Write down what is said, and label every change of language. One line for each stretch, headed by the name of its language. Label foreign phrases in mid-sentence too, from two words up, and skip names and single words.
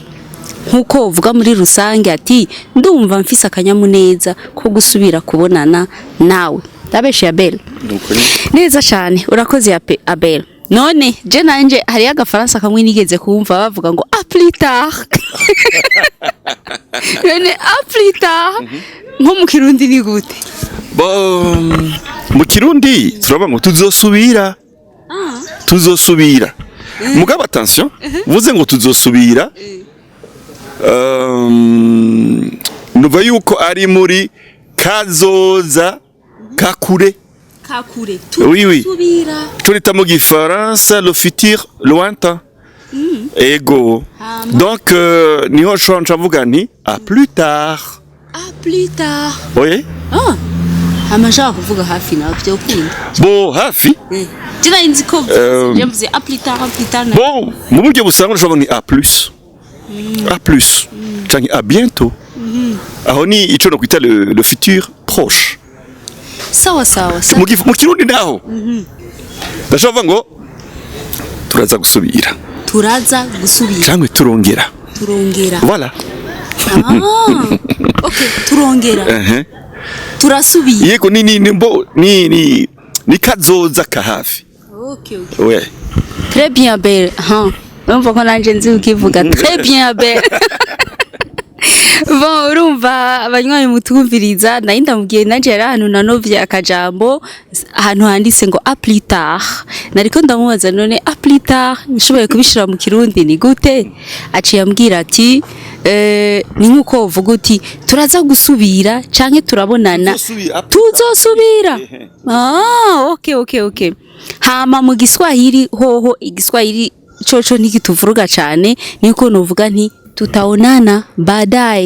Rundi: Nkuko uvuga muri rusange ati ndumva mfise akanyamuneza ko gusubira kubonana nawe. Ndabeshe Abel. Neza cyane urakoze Abel. None je nanje hari agafaransa kamwe nigeze kumva bavuga ngo
French: a plus tard. None a plus tard.
Rundi: Nko mu Kirundi ni gute? Bon, mu Kirundi turaba ngo tuzosubira. Tuzosubira. Mugabo attention, vuze ngo tuzosubira. Nuva yuko ari muri kazoza kakure kakure
French: Oui, oui.
Rundi: turasubira Turita mu gifaransa
French: le futur lointain.
Rundi: Ego. Donc niho nshobora mvuga nti
French: à plus tard. à plus tard. Oui.
Rundi: Ah, amashaka kuvuga hafi nawe byokunda. Bo hafi. Jina inzi ko mvuze
French: à plus tard.
Rundi: Bon, mu buryo busanzwe nshobora ni
French: à plus. À plus. Cyangwa à bientôt.
Rundi: Aho ni ico no kwita
French: le futur proche.
Rundi: Sawa. Mu kirundi naho. Ndashobora ngo turaza gusubira. Cyangwa turongera. Voilà. Okay, turongera. Turasubira. Yego ni kazoza ka hafi. Okay. Ouais.
French: Très bien Abel.
Rundi: Urumva ko nanje nzi ukivuga
French: très bien Abel.
Rundi: Bon, urumva abanywanyi mutwumviriza narinda mugiye nanje yari ahantu nanovye akajambo ahantu handitse ngo à plus tard. Nariko ndamubaza none
French: à plus tard
Rundi: nishoboye kubishira mu kirundi ni gute? Aciye ambwira ati ni nkuko uvuga uti turaza gusubira canke turabonana tuzosubira. Okay. Hama mu Giswahili hoho igiswahili coco ntikituvuruga cane niko novuga nti
Swahili: tutaonana baadaye.